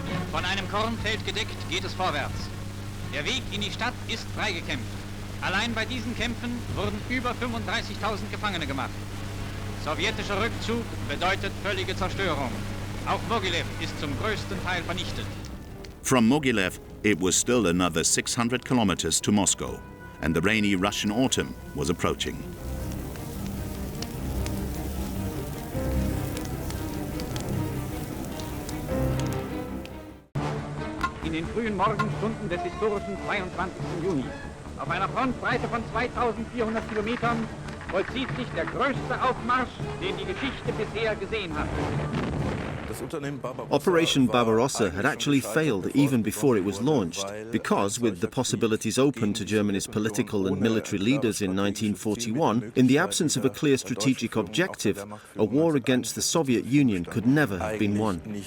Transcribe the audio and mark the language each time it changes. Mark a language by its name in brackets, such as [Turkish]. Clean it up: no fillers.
[German] Von einem Kornfeld gedeckt geht es vorwärts. Der Weg in die Stadt ist freigekämpft. Allein bei diesen Kämpfen wurden über 35.000 Gefangene gemacht. Sowjetischer Rückzug bedeutet völlige Zerstörung. Auch Mogilev ist zum größten Teil vernichtet. [English] From Mogilev, it was still another 600 kilometers to Moscow, and the rainy Russian autumn was approaching. [German] In den frühen Morgenstunden des historischen 22. Juni, auf einer Frontbreite von 2400 Kilometern, vollzieht sich der größte Aufmarsch, den die Geschichte bisher gesehen hat. [English] Operation Barbarossa had actually failed even before it was launched, because, with the possibilities open to Germany's political and military leaders in 1941, in the absence of a clear strategic objective, a war against the Soviet Union could never have been won.